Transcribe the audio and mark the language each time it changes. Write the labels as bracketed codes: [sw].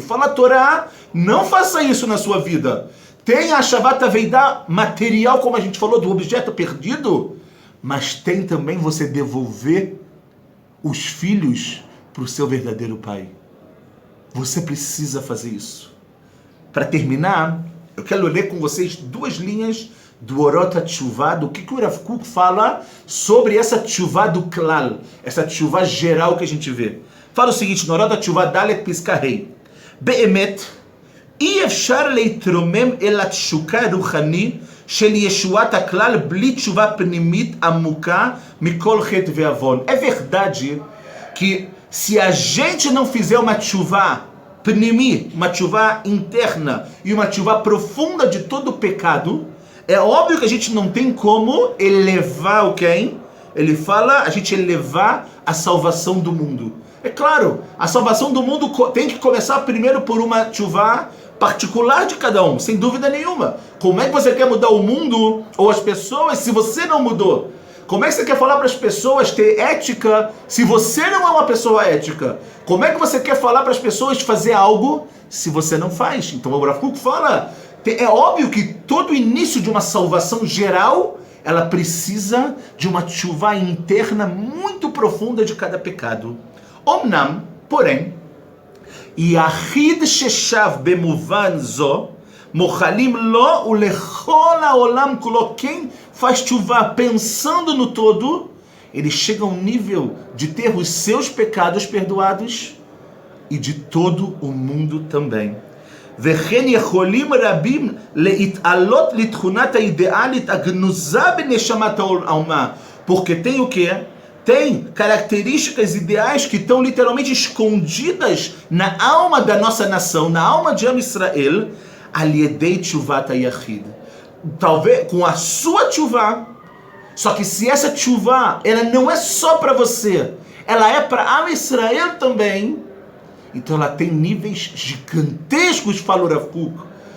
[pt] Fala a Torá, não faça isso na sua vida. Tem a Shabbat Aveidá material, como a gente falou, do objeto perdido, mas tem também você devolver os filhos para o seu verdadeiro pai. Você precisa fazer isso. Para terminar, eu quero ler com vocês 2 linhas do Orot HaTshuvah, do que o Rav Kook fala sobre essa Tshuvah do Klal, essa Tshuvah geral que a gente vê. Fala o seguinte, no Orot HaTshuvah Dalet Piska Rei, [he] Be'emet, אי אפשר להתרומם אל התשוקה הרוחני של ישועת הכלל בלי תשובה פנימית עמוקה מכל חטא ועוון. [pt] É verdade que se a gente não fizer uma tshuvah pnimi, uma tshuvah interna e uma tshuvah profunda de todo o pecado, é óbvio que a gente não tem como elevar o quem? Ele fala, a gente elevar a salvação do mundo. É claro, a salvação do mundo tem que começar primeiro por uma tshuvah particular de cada um, sem dúvida nenhuma. Como é que você quer mudar o mundo ou as pessoas se você não mudou? Como é que você quer falar para as pessoas ter ética se você não é uma pessoa ética? Como é que você quer falar para as pessoas fazer algo se você não faz? Então o Rav Kook fala, é óbvio que todo início de uma salvação geral, ela precisa de uma tshuvah interna muito profunda de cada pecado. [he] Omnam, porém, יחיד ששב במובן זו, מוחלים לו ולכל העולם כולו. [pt] Quem faz tshuvah pensando no todo, ele chega ao nível de ter os seus pecados perdoados e de todo o mundo também. [he] וכן יכולים רבים להתעלות לתכונת האידיאלית הגנוזה בנשמת האומה. [pt] Porque tem o quê? Tem características ideais que estão literalmente escondidas na alma da nossa nação, na alma de Am Israel, [he] על ידי תשובת היחיד. [pt] Talvez com a sua tchuvá. Só que se essa tchuvá, ela não é só para você, ela é para Am Israel também, então ela tem níveis gigantescos, falou Rav Kook.